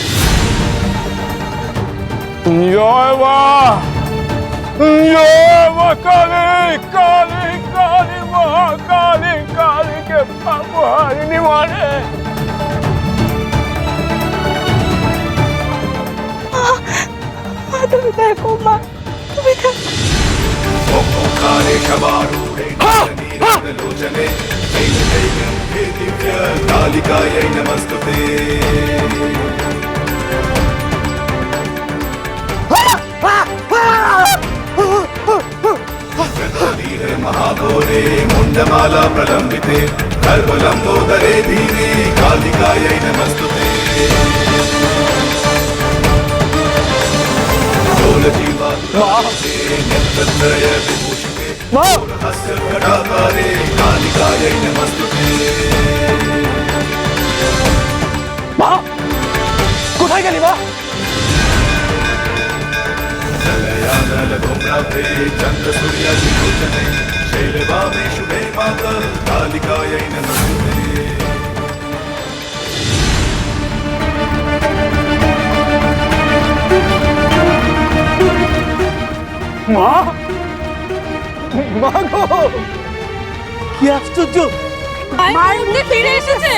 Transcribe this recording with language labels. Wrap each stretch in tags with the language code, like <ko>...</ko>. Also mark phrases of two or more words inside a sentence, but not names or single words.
<bn>জয় মা, জয় মা কালী, কালী কালী মা কালী, কালীকে পাবো হারিনি মানে। তুমি দেখো মা, তুমি দেখো।</bn> <sa>कालिकायै नमस्तुते। महाघोरे मुंडमाला प्रलंबिते, गर्भलंबोदरे धीरे, कालिकायै नमस्तुते। नेत्रत्रय विभूषिते, हस्य कटाकारे, कालिकायै नमस्तुते।</sa> <bn>মা, কোথায় গেলি মা?</bn> <sa>शुभ्रशुभ्राभ्रे चन्द्रसूर्यादिलोचने शैलवामे शुभे माता कालिकायै नमस्ते।</sa> <bn>মা মা গো, কি আশ্চর্য! মায়ের মূর্তি ফিরে এসেছে।</bn>